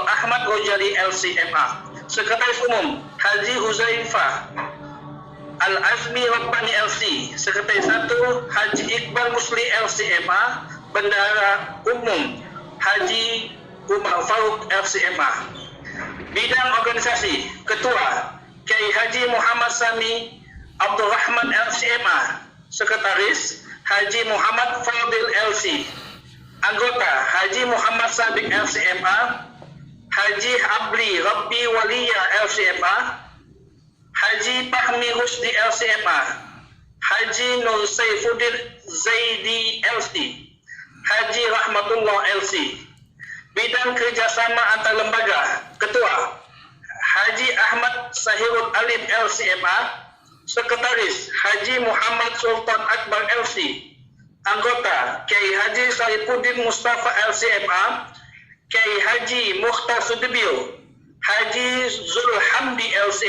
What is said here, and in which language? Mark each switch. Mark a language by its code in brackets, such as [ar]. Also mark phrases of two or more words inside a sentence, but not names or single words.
[id] Ahmad Rojali LCMA, Sekretaris Umum Haji Huzaifah Al-Azmi Rabbani LC, Sekretaris 1 Haji Iqbal Musli LCMA, Bendahara Umum Haji Umar Faruk LCMA. Bidang Organisasi Ketua Kiai Haji Muhammad Sami Abdul Rahman LCMA, Sekretaris Haji Muhammad Fadil LC, Anggota Haji Muhammad Sabik LCMA, Haji Abli Rabbi Waliya LCMA, Haji Fahmi Rusdi LCMA, Haji Nur Saifuddin Zaidi LC, Haji Rahmatullah LC. Bidang Kerjasama Antar Lembaga Ketua Haji Ahmad Sahirul Alim LCMA, Sekretaris Haji Muhammad Sultan Akbar LC, Anggota Kiai Haji Saifuddin Mustafa LCMA, Kiai Haji Mukhtar Sudibyo, Haji Zulhamdi LC